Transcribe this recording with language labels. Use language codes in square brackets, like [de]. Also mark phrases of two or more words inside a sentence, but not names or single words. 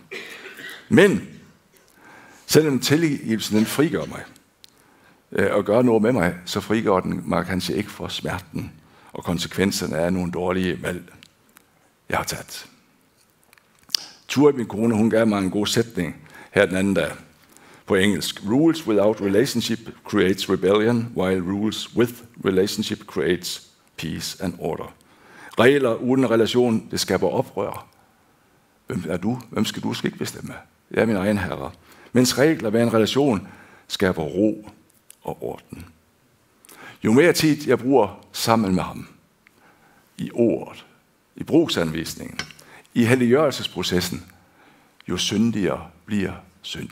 [da] Men, selvom tilgivelsen den frigør mig, og gør noget med mig, så frigør den mig kanskje ikke for smerten, og konsekvenserne af nogle dårlige valg, jeg har taget. Turet, min kone, hun gav mig en god sætning her den anden dag på engelsk. [en] Rules without relationship creates rebellion, while rules with relationship creates peace and order. [da] Regler uden relation, det skaber oprør. Hvem er du? Hvem skal du? Skal ikke bestemme. Jeg er min egen herre. Mens regler ved en relation skaber ro og orden. Jo mere tid jeg bruger sammen med ham, i ordet, i brugsanvisningen, i helliggørelsesprocessen, jo syndigere bliver synd.